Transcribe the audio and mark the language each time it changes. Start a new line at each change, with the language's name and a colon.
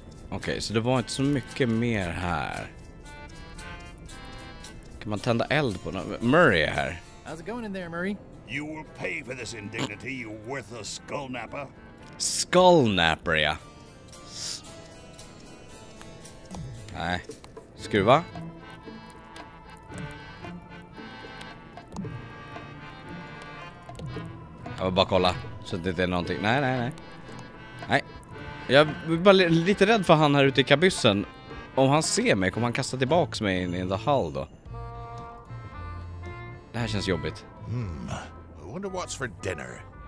Swedish: Okej, så det var inte så mycket mer här. Kan man tända eld på något? Murray är här.
English: How's it going in there, Murray? You will pay for this indignity, you worthless skullnapper.
Swedish: Skullnapper, ja. Nej. Skruva. Jag vill bara kolla så att det inte är någonting. Nej. Jag är bara lite rädd för han här ute i kabyssen. Om han ser mig kommer han kasta tillbaks mig in i
English: the hull
Swedish: då. Det här känns jobbigt.
English: I wonder what's for dinner.